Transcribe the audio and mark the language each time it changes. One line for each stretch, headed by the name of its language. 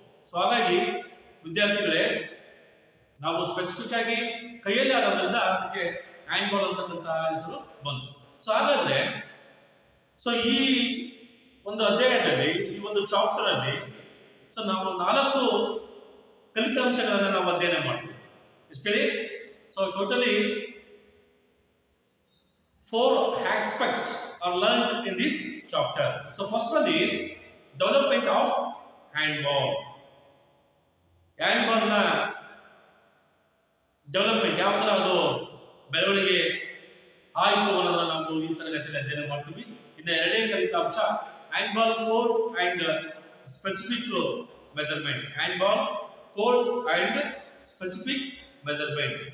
Kannada: So ಹಾಗಾಗಿ ವಿದ್ಯಾರ್ಥಿಗಳೇ, ನಾವು ಸ್ಪೆಸಿಫಿಕ್ ಆಗಿ ಕೈಯಲ್ಲಿ ಆಡೋದ್ರಿಂದ ಅದಕ್ಕೆ ಹ್ಯಾಂಡ್ಬಾಲ್ ಅಂತಕ್ಕಂಥ ಹೆಸರು ಬಂತು. ಸೊ ಹಾಗಾದ್ರೆ ಸೊ ಈ ಒಂದು ಅಧ್ಯಾಯದಲ್ಲಿ, ಈ ಒಂದು ಚಾಪ್ಟರ್ ಅಲ್ಲಿ ಸೊ ನಾವು 4 ಕಲಿಕಾಂಶಗಳನ್ನು ನಾವು ಅಧ್ಯಯನ ಮಾಡ್ತೀವಿ. ಎಷ್ಟು ಹೇಳಿ?
English: So totally 4 aspects are learned in this chapter. So first one is development of handball.
Kannada: handball ನ ಡೆವಲಪ್ಮೆಂಟ್ ಯಾವ ತರ ಅದು ಬೆಳವಣಿಗೆ ಆಯಿತು ಅನ್ನೋದನ್ನ ನಾವು ಈ ತರಗತಿಯಲ್ಲಿ ಅಧ್ಯಯನ ಮಾಡ್ತೀವಿ. ಇನ್ನು 2ನೇ ಕಲಿಕಾಂಶ
English: Handball court and specific measurement. Handball court and specific measurements.